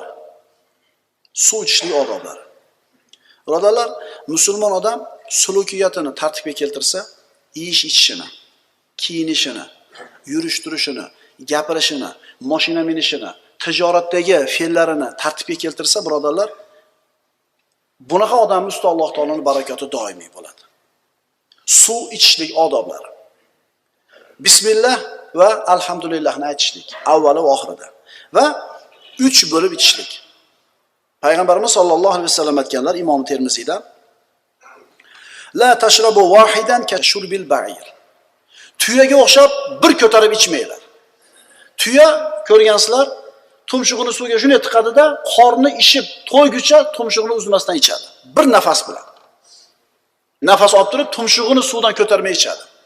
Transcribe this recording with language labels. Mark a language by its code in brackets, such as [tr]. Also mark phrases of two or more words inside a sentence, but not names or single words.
[uz] Suv ichishlik odoblari. Birodarlar, musulmon odam sulukiyatini tartibga keltirsa, ichishini, kiyinishini, yurish-turishini, gapirishini, mashina minishini, tijoratdagi fe'llarini tartibga keltirsa, birodarlar, bunaqa odamning ustida Alloh taoloning barakoti doimiy bo'ladi. Suv ichishlik odoblari. Bismillah va alhamdulillahni aytishlik avvali va oxirida va 3 bo'lib ichishlik. Payg'ambarimiz [ar] صلى الله عليه وسلم [uz] aytganlar Imom Termiziydan: [ar] لا تشربوا واحدا كشرب البعير. [uz] Tuyaga o'xshab bir ko'tarib ichmanglar. Tuya ko'rgansizlar, tumshug'ini suvga shunday tiqadida, qorni ishib to'yguncha tumshug'ini uzmasdan ichadi. Bir nafas bilan. Nafas olib turib, tumshug'ini suvdan ko'tarmay ichadi.